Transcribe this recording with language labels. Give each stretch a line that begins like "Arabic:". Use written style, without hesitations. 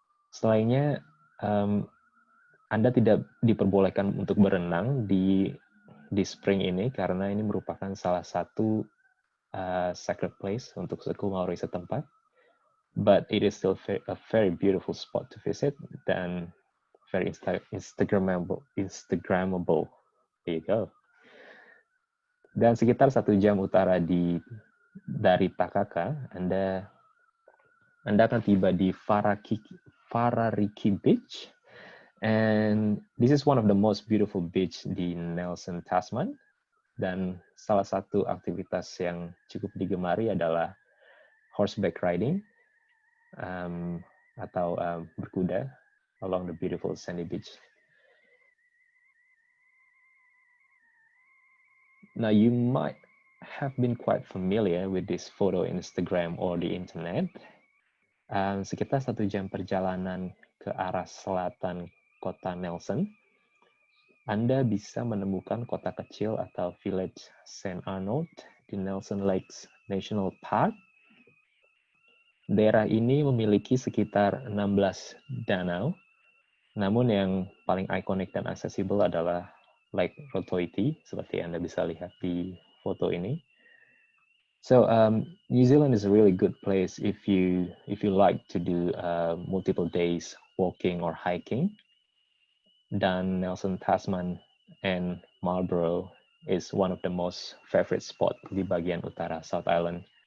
Indonesian: Selainnya, Anda tidak diperbolehkan untuk berenang di spring ini karena ini merupakan salah satu sacred place untuk suku Maori setempat.
English: But it is still a very beautiful spot to visit dan very Instagrammable. There you go.
Indonesian: Dan sekitar 1 jam utara dari Takaka, Anda akan tiba di Farariki Beach,
English: and this is one of the most beautiful beach
Indonesian: di Nelson Tasman. Dan salah satu aktivitas yang cukup digemari adalah horseback riding atau berkuda
English: along the beautiful sandy beach. Now, you might have been quite familiar with this photo in Instagram or the internet.
Indonesian: Sekitar 1 jam perjalanan ke arah selatan kota Nelson, Anda bisa menemukan kota kecil atau village St. Arnold di Nelson Lakes National Park. Daerah ini memiliki sekitar 16 danau, namun yang paling ikonik dan aksesibel adalah Lake Rotoiti, seperti Anda bisa lihat di foto ini.
English: So New Zealand is a really good place if you like to do multiple days walking or hiking. Dan Nelson Tasman and Marlborough is one of the most favorite spot
Indonesian: di bagian utara
English: South Island.